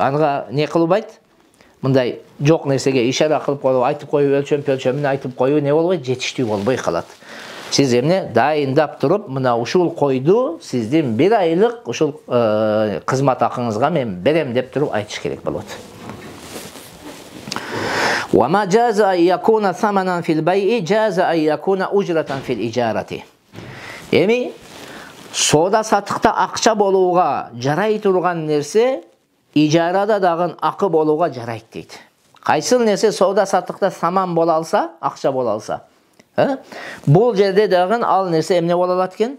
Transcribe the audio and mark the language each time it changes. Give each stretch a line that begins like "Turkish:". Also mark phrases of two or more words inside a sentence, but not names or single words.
Kyrgyz: Ага не кылбайт? Мындай жок нерсеге ишара кылып коюп, айтып коюп, өлчөмүн айтып коюу не болбойт? Жетиштүү болбой калат. Сиз эмне дайындап туруп, мына ушул койду сиздин бир айлык ушул кызмат акыңызга мен берем деп туруп айтыш керек болот.
Arabic: وما جاز أن يكون ثمنا في البيع جاز أن يكون أجرة في الإجارة.
Kyrgyz: Эми соода саттыкта акча болууга жарай турган нерсе ижарада дагы акы болууга жарайт дейт. Кайсыл нерсе соода саттыкта саман боло алса, акча боло алса, бул жерде дагы ал нерсе эмне боло алат экен?